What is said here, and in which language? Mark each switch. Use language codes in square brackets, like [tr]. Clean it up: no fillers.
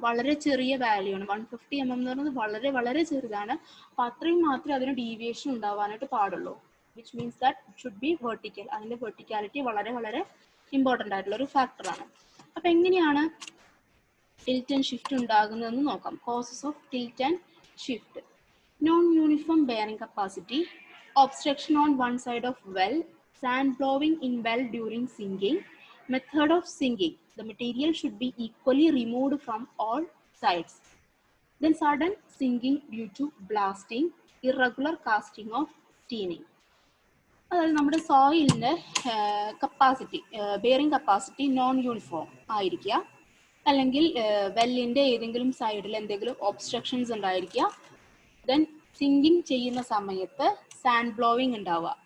[ml] വളരെ ചെറിയ വാല്യൂ ആണ്. 150 mm എന്ന് പറയുന്നത് വളരെ വളരെ ചെറുതാണ്. അപ്പൊ അത്രയും മാത്രമേ അതിന് ഡീവിയേഷൻ ഉണ്ടാവാനായിട്ട് പാടുള്ളൂ. [en] Which means that it should be vertical. [ml] അതിന്റെ വെർട്ടിക്കാലിറ്റി വളരെ വളരെ ഇമ്പോർട്ടൻ്റ് ആയിട്ടുള്ള ഒരു ഫാക്ടറാണ്. അപ്പൊ എങ്ങനെയാണ് ടിൽറ്റ് ആൻഡ് ഷിഫ്റ്റ് ഉണ്ടാകുന്നതെന്ന് നോക്കാം. [en] Causes of tilt and shift: non uniform bearing capacity, obstruction on one side of well, sand blowing in well during sinking. Method of sinking: the material should be equally removed from all sides. Then sudden sinking due to blasting, irregular casting of steening. [ml] അതായത് നമ്മുടെ സോയിലിന്റെ capacity, bearing capacity non uniform ആയിരിക്കുക, അല്ലെങ്കിൽ വെല്ലിന്റെ ഏതെങ്കിലും സൈഡിൽ എന്തെങ്കിലും obstructions ഉണ്ടായിരിക്കുക. Then sinking ചെയ്യുന്ന സമയത്ത് സാൻഡ് ബ്ലോവിങ് ഉണ്ടാവുക.